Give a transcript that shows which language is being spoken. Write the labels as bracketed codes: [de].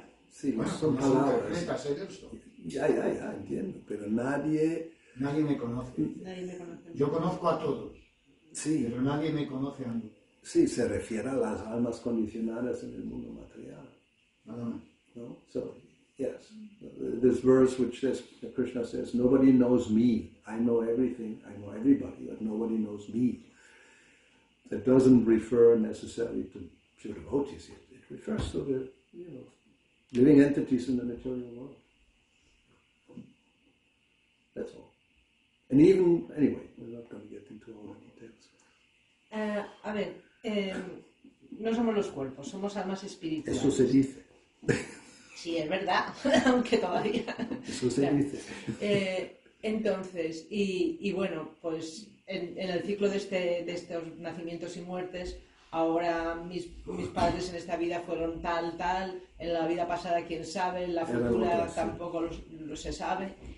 [es] Sí, bueno, son palabras. Eso? Ya, entiendo, pero nadie me conoce. Yo conozco a todos, pero nadie me conoce a mí. Sí, se refiere a las almas condicionadas en el mundo material. Nada más. No? [en] So, yes, this verse which says, Krishna says, nobody knows me. I know everything, I know everybody, but nobody knows me. That doesn't refer necessarily to pure devotees. It refers to the, living entities in the material world. That's all. And even, anyway, we're not going to get into all the details. [es] A ver, no somos los cuerpos, somos almas espirituales. Eso se dice. Sí, es verdad, aunque todavía. Eso se dice. Entonces, y bueno, pues en el ciclo de estos nacimientos y muertes, ahora mis padres en esta vida fueron tal, en la vida pasada quién sabe, en la futura tampoco lo se sabe.